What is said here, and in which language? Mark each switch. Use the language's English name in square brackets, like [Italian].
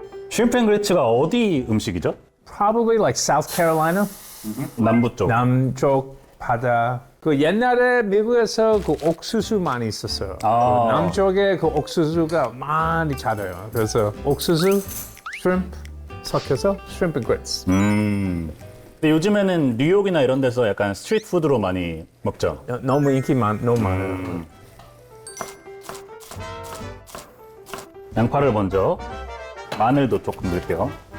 [Korean] Shrimp and Grits가 어디 음식이죠? [English] Probably like South Carolina. [Korean] 남부 쪽. 남쪽 바다. 그 옛날에 미국에서 그 옥수수 많이 있었어요. 그 남쪽에 그 옥수수가 많이 자라요. 그래서 옥수수, shrimp 섞여서 shrimp and grits. 근데 요즘에는 뉴욕이나 이런 데서 약간 스트리트 푸드로 많이 먹죠. 너무 너무 많아요. 양파를 먼저, 마늘도 조금 넣을게요.